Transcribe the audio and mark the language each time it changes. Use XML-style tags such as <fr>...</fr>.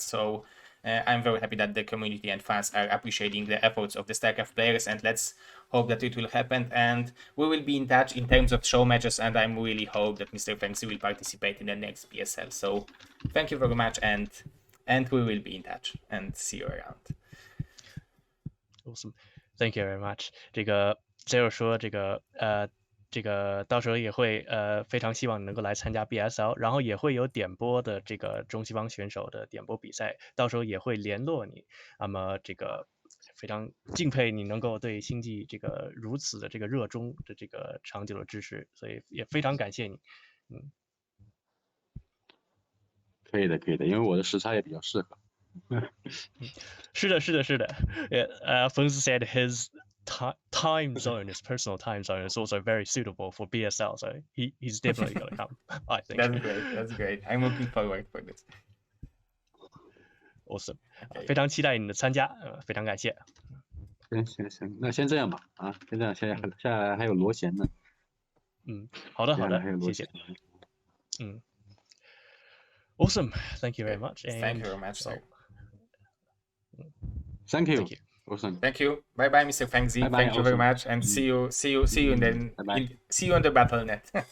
<en>So I'm very happy that the community and fans are appreciating the efforts of the StarCraft players, and let's hope that it will happen. And we will be in touch in terms of show matches, and I really hope that Mr. Fengzi will participate in the next PSL. So thank you very much, and we will be in touch, and see you around. Awesome, thank you very much.</en> <zh>这个 Zero 说这个到时候也会非常希望你能够来参加 BSL， 然后也会有点播的这个中西方选手的点播比赛，到时候也会联络你。那么这个非常敬佩你能够对星际这个如此的这个热衷的这个长久的支持，所以也非常感谢你。可以的，因为我的时差也比较适合。是的。</zh> <en>Fengzi said his time zone, his personal time zone, is also very suitable for BSL, so he's definitely going to come. I think that's great. I'm looking forward for this.</en> <zh>Awesome. 非常期待你的参加，非常感谢。行，那先这样吧啊，先这样，下来还有罗贤呢，好的，接下来还有罗谢谢贤。</zh> <en>Awesome, thank you very much. Thank you very much, sir. Thank you. Thank you. Awesome. Thank you. Bye bye, Mr. Fengzi. Bye-bye, Thank you very awesome. much, and see you Bye-bye. see you on the BattleNet.</en>